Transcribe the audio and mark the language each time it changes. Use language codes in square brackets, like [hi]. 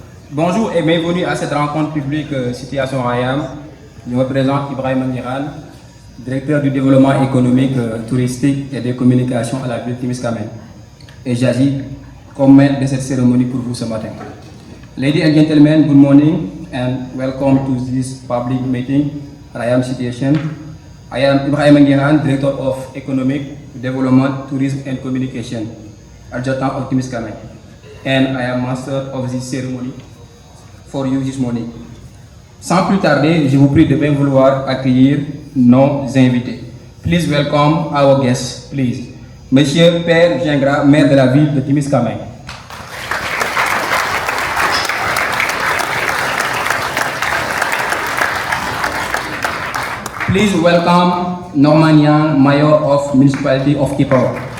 [fr] Bonjour et bienvenue à cette rencontre publique Situation Rayam. Je me présente Ibrahim Niran, directeur du développement économique, touristique et des communications à la ville de Témiscamingue. Et j'agis comme maître de cette cérémonie pour vous ce matin. [en] Ladies and gentlemen, good morning and welcome to this public meeting, Rayam Situation. I am Ibrahim Niran, director of economic development, tourism and communication, adjutant of Témiscamingue. And I am master of this ceremony for you this morning. [fr] Sans plus tarder, je vous prie de bien vouloir accueillir nos invités. [en] Please welcome our guests, please. [fr] Monsieur Père Gingras, maire de la ville de Témiscamingue. [en] Please welcome Norman Yang, Mayor of Municipality of Kipawa.